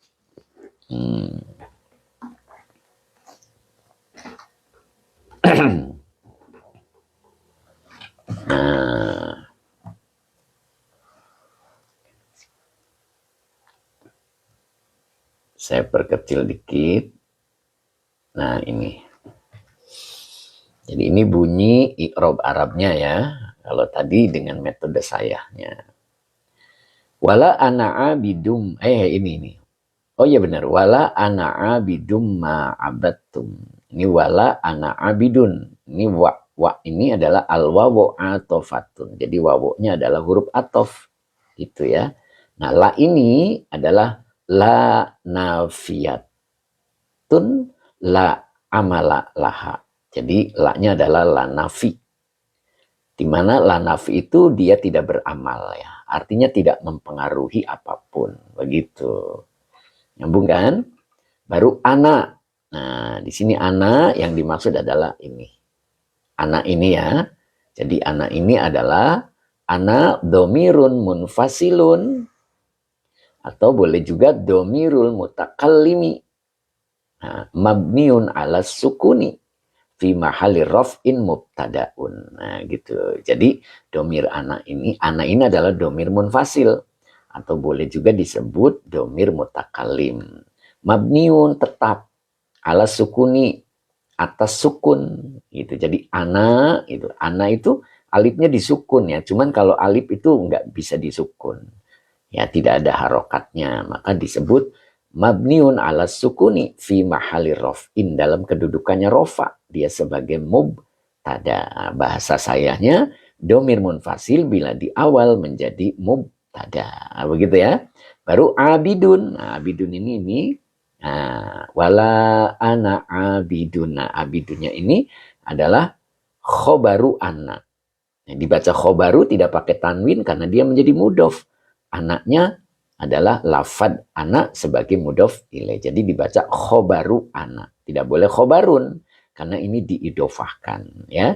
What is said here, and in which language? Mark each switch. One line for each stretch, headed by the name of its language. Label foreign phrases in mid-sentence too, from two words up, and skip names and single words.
Indonesian: Nah, saya perkecil dikit. Nah, ini. Jadi ini bunyi i'rab Arabnya ya. Kalau tadi dengan metode sayanya.
Arabic: ولا أنا عابد. Ini.
Indonesian: Oh iya benar.
Arabic: ولا أنا عابد ما عبدتم. Ini ولا أنا عابد.
Indonesian: Ini wa ini adalah
Arabic: الواو عاطفة.
Indonesian: Jadi wawunya adalah huruf atof. Itu ya. Nah la ini adalah
Arabic: لا نافية لا عمل لها.
Indonesian: Jadi la-nya adalah
Arabic: لا نافي.
Indonesian: Di mana
Arabic: لا نافي
Indonesian: itu dia tidak beramal ya. Artinya tidak mempengaruhi apapun. Begitu. Nyambung kan? Baru ana. Nah, di sini ana yang dimaksud adalah ini. Ana ini ya. Jadi ana ini adalah
Arabic: أنا ضمير منفصل.
Indonesian: Atau boleh juga
Arabic: ضمير المتكلم. Nah, مبني على السكون. في محل رفع مبتدأ.
Indonesian: Nah, gitu. Jadi
Arabic: ضمير أنا
Indonesian: ini adalah
Arabic: ضمير منفصل
Indonesian: atau boleh juga disebut
Arabic: ضمير متكلم.
Indonesian: Mabniun tetap
Arabic: على السكون
Indonesian: atas sukun gitu. Jadi ana itu alifnya disukun ya. Cuman kalau alif itu nggak bisa disukun. Ya tidak ada harokatnya, maka disebut
Arabic: مبني على السكون في محل رفع,
Indonesian: dalam kedudukannya rofa, dia sebagai mubtada. Bahasa sayanya
Arabic: ضمير منفصل
Indonesian: bila di awal menjadi mubtada. Begitu ya. Baru abidun. Nah, abidun ini
Arabic: ولا أنا عابد.
Indonesian: Nah, abidunnya ini adalah
Arabic: خبر أنا.
Indonesian: Nah, dibaca khobaru tidak pakai tanwin karena dia menjadi mudhof. Anaknya adalah lafad anak sebagai
Arabic: مضاف إليه.
Indonesian: Jadi dibaca
Arabic: خبر أنا.
Indonesian: Tidak boleh khobarun karena ini diidofahkan ya.